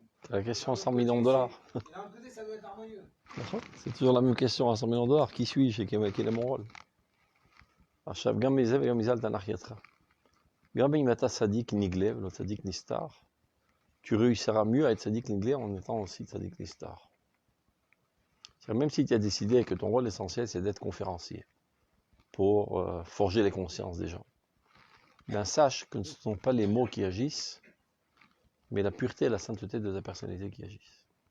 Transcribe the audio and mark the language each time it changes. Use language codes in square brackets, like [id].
[fr] la question à 100 millions de dollars. Et d'un côté, ça doit être harmonieux. C'est toujours la même question à 100 millions de dollars. Qui suis-je et quel est mon rôle? [he] עכשיו, גם מזה וגם מזה אל תנח ידך. גם אם אתה צדיק נגלה ולא צדיק נסתר, [fr] tu réussiras mieux à être tzaddik niglé en étant aussi tzaddik nistar. Même si tu as décidé que ton rôle essentiel c'est d'être conférencier pour forger les consciences des gens, bien sache que ce ne sont pas les mots qui agissent, mais la pureté et la sainteté de ta personnalité qui agissent.